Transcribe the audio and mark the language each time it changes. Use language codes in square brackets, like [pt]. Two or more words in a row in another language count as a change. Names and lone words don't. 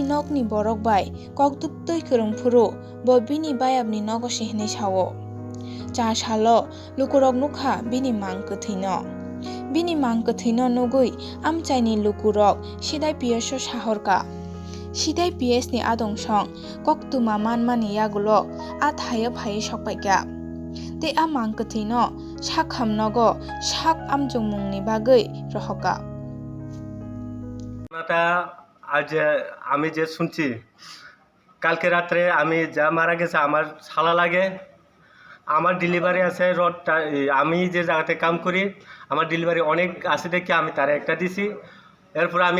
[trp] nokni borok bai kokduktoi kurungphuru bo bini bayabni nogo sihne sawo Jaha shalo lukurok nukha bini mangkathino Bini mangkathino nugui amchaini lukurok sidai PS shahorka Sidai PS ni adongsong koktuma manmani yagulo a thaya phai sokpaika Te a mangkathino sakham nogo sak amjungmungni bagui rohoka [bn] আজ আমি যে শুনছি কালকে রাত্রে আমি যা মারা গেছে আমার শালা লাগে আমার ডেলিভারি আছে রডটা আমি যে জায়গাতে কাম করি আমার ডেলিভারি অনেক আছে দেখে আমি তারে একটা দিছি এরপর আমি